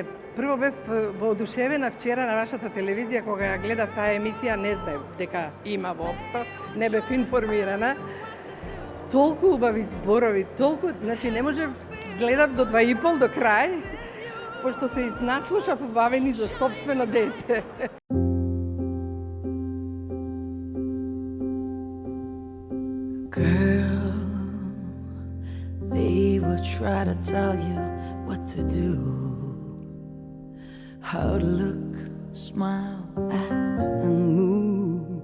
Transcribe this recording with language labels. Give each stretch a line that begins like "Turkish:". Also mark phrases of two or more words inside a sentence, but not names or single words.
Macedonian: Прво бев воодушевена вчера на вашата телевизија кога ја гледав таа емисија, не знаев дека има воопшто, не бев информирана. Толку убави зборови, толку, значи не можев, гледав до 2,5 до крај, пошто се наслушав убавени за собствено дете.
English: Girl, they will try to tell you what to do, how to look, smile, act, and move.